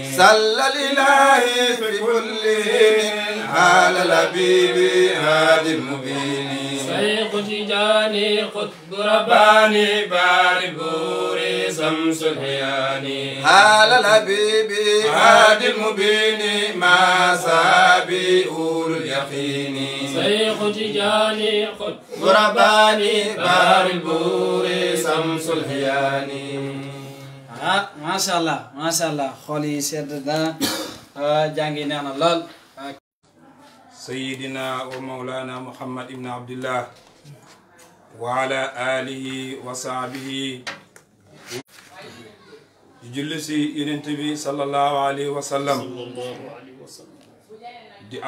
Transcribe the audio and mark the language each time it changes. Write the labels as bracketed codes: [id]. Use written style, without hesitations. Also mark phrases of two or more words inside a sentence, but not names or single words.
[ar] صلى الإله في كل حين على الحبيب هادي المبين شيخ تجاني قطب رباني بارد بوري شمس العيان على الحبيب هادي المبين ما سابي أولو اليقين شيخ تجاني قطب رباني بارد بوري شمس العيان ما شاء الله [wo] xool yi sedd na jàngi neex na lool. [ar] سيدنا ومولانا محمد بن عبد الله وعلى آله وصحبه [wo] di julli si yonent bi [ar] صلى الله عليه وسلم [wo] di am